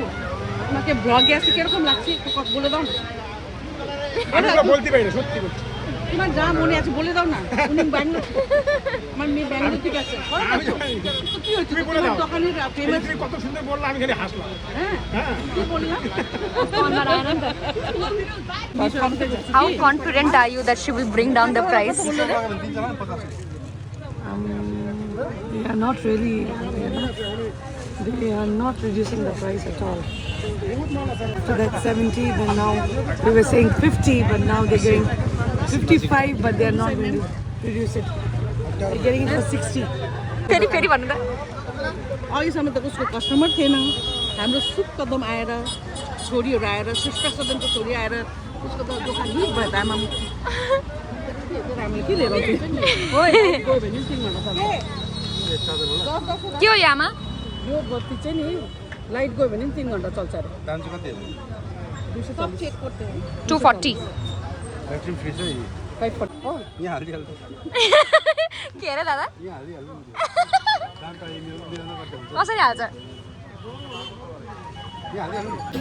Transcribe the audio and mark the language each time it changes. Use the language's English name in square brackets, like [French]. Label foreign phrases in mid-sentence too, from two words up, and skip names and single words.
[Bangla] আমাকে ব্লগে আসে কিরকম লাগছে একটু বলে দাও না। আমি তো বলতে পারি না, সত্যি বলছি। তোমার যা মনে আছে বলে দাও না। উনি ব্যাঙ্গালোর, আমার মেয়ে ব্যাঙ্গালোর থেকে আছে। কি হচ্ছে তোমার দোকানের ফেমাস? তুমি কত সুন্দর বললা, আমি খালি হাসলাম। হ্যাঁ কি বললাম? [English] How confident are you that she will bring down the price? They are not really, they are not reducing the price at all. So that's 70, but now we were saying 50, but now they're getting 55, but they are not going to reduce it. They're getting it for 60. [Nepali] फेरि फेरि भन्नु त। अहिलेसम्म त उसको कस्टमर थिएन, हाम्रो शुभ कदम आएर छोरीहरू आएर श्रेष्ठा सदनको छोरी आएर उसको त दोकान हिट भयो त आमा। हामीले के लिएर आउँछौँ? गयो भने 3 घन्टा चल्छ। के हो यहाँ आमा? यो बत्ती चाहिँ नि लाइट गयो भने 3 घन्टा चल्छ अरे। दाम चाहिँ कति हो? [Hindi] 240 चेक करते हैं। [Nepali] 240 ब्याट्री फ्री छ यही 540 हो। यहाँ हालिहाल्छ। के अरे दादा यहाँ हालिहाल्नु दाम त यही मिलाउनु पर्छ। कसरी हाल्छ? यहाँ हालिहाल्नु